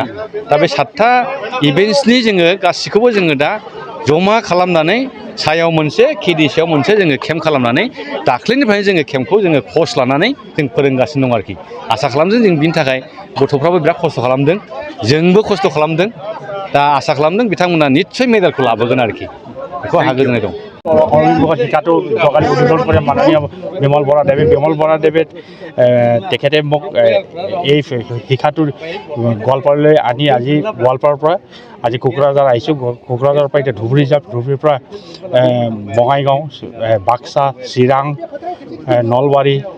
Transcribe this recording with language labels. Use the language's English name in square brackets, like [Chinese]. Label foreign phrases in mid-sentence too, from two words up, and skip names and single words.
[Bodo] दा बे 7था इभेन्ट्सनि जोङो गासिखौबो जोङो दा जमा खालामनानै सायाव मोनसे केडिसिआव मोनसे जोङो केम्प खालामनानै दाख्लैनिफ्रायनो जोङो केम्पखौ जोङो कच लानानै जों फोरोंगासिनो दं आरोखि। आसा खालामदों जों बिनि थाखाय गथ'फ्राबो बिराद खस्थ' खालामदों, जोंबो खस्थ' खालामदों। दा आसा खालामदों बिथांमोना निस्सय मेडेलखौ लाबोगोन आरोखि। बेखौ आंहा गोजोननाय दं। [Assamese] অভিভাৱকৰ শিকাটো যোৱাকালি উদ্বোধন কৰে মাননীয় বিমল বৰাদেৱে তেখেতে মোক এই শিক্ষাটোৰ গোৱালপাৰালৈ আনি আজি গোৱালপাৰাৰ পৰা আজি কোকৰাঝাৰ আহিছোঁ কোকৰাঝাৰৰ পৰা এতিয়া ধুবুৰী যাম ধুবুৰীৰ পৰা বঙাইগাঁও বাক্সা চিৰাং নলবাৰী